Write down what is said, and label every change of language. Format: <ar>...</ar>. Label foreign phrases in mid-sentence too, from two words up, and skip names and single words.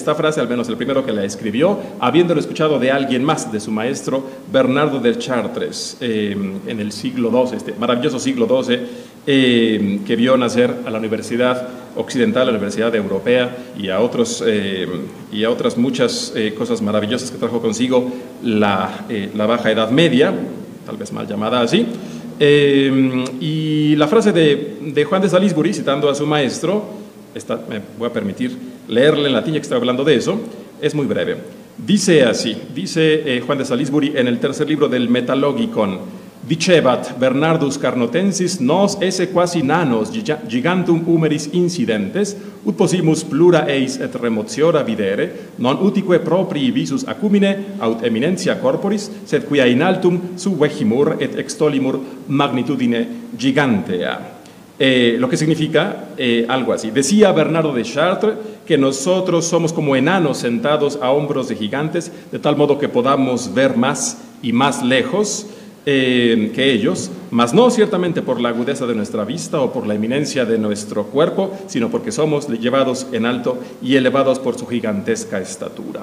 <es>esta frase, al menos el primero que la escribió, habiéndolo escuchado de alguien más, de su maestro Bernardo de Chartres, en el siglo XII, este maravilloso siglo XII, que vio nacer a la Universidad Occidental, a la Universidad Europea y a otras muchas cosas maravillosas que trajo consigo la Baja Edad Media, tal vez mal llamada así. Y la frase de Juan de Salisbury, citando a su maestro, me voy a permitir leerle en latín, ya que estoy hablando de eso, es muy breve. Dice así, Juan de Salisbury en el tercer libro del Metalogicon:</es> <la>Dicebat Bernardus Carnotensis nos esse quasi nanos gigantum humeris incidentes, ut possimus plura eis et remotiora videre, non utique proprii visus acumine aut eminentia corporis, sed quia in altum subvegimur et extolimur magnitudine gigantea.</la> <es>Lo que significa algo así. Decía Bernardo de Chartres que nosotros somos como enanos sentados a hombros de gigantes, de tal modo que podamos ver más y más lejos que ellos, mas no ciertamente por la agudeza de nuestra vista o por la eminencia de nuestro cuerpo, sino porque somos llevados en alto y elevados por su gigantesca estatura.</es>